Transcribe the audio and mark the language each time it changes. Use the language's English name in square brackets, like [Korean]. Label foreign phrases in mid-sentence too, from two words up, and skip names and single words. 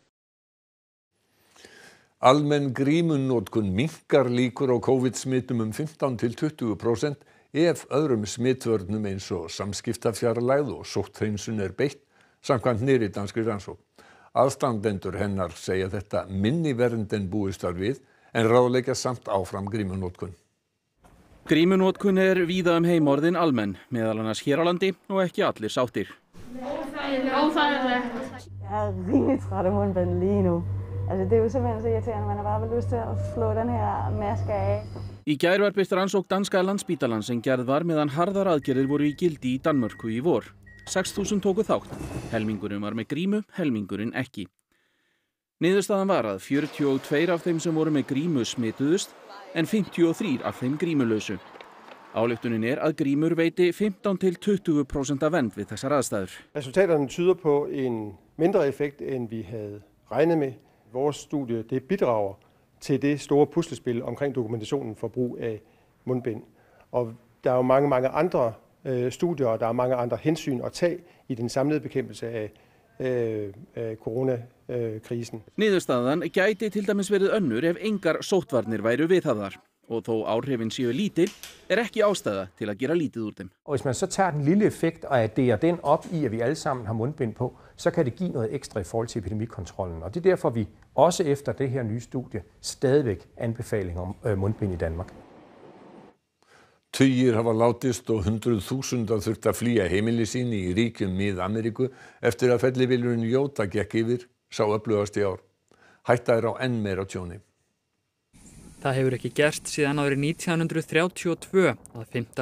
[Icelandic] Almenn grímunotkun minnkar líkur á COVID-smitum 15 til 20% ef öðrum smitvörnum eins og samskiptafjarlægð og sótthreinsun er beitt, samkvæmt nýrri danskri rannsókn. Aðstandendur hennar segja þetta minni vernd en búist var við, en ráðleggja samt áfram grímunotkun. Grímunotkun er víða heim orðin almenn, meðal annars hér á landi og ekki allir sáttir. Óþægilegt. [Danish] Jeg er rigeligt træt af mundbind lige nu. Det er jo simpelthen så irriterende, man har bare vel lyst til at flå den her maske af. [Icelandic] Í gær var birt rannsókn danska Landspítalans sem gerð var meðan harðar aðgerðir voru í gildi í Danmörku í vor. 6.000 tóku þátt. Helmingurinn var með grímu, helmingurinn ekki. Niðurstaðan var að 42 af þeim sem voru með grímu smituðust, en 53 af þeim grímulausu. Ályktunin er að grímur veiti 15 til 20% af vernd við þessar aðstæður. [Danish] Resultaterne tyder på en mindre effekt end vi havde regnet med. Vores studie det bidrager til det store puslespil omkring dokumentationen for brug af mundbind. Og der er jo mange andre studier, og der er mange andre hensyn at tage i den samlede bekæmpelse af koronakrisen. [Icelandic] Niðurstaðan gæti til dæmis verið önnur ef engar sóttvarnir væru viðhafðar. Og þó áhrifin séu lítil, ekki ástæða til at gera lítið úr dem. [Danish] Og hvis man så tager den lille effekt og adderer den op i, at vi alle sammen har mundbind på, så kan det give noget ekstra i forhold til epidemikontrollen. Og det er derfor, vi også efter det her nye studie stadigvæk anbefaling om mundbind i Danmark. [Icelandic] Tugir hafa látist og 100.000 þurft að flýja heimili sín í ríkjum Mið-Ameríku eftir að fellibylurinn Jóta gekk yfir, sá öflugast í ár. Hætta er á enn meira tjóni. Það hefur ekki gerst síðan árið 1932 að 5.